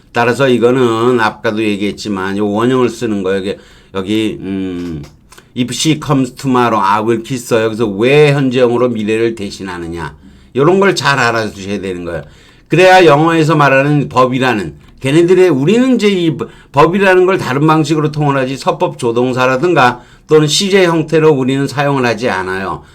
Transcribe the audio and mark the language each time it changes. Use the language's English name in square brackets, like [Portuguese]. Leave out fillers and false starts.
[Korean] 따라서 이거는 아까도 얘기했지만 요 원형을 쓰는 거예요. [English] 여기 if she comes tomorrow I will kiss her. [Korean] 여기서 왜 현재형으로 미래를 대신하느냐 이런 걸 잘 알아두셔야 되는 거예요. 그래야 영어에서 말하는 법이라는 우리는 이제 이 법이라는 걸 다른 방식으로 통일하지 서법 조동사라든가 또는 시제 형태로 우리는 사용을 하지 않아요.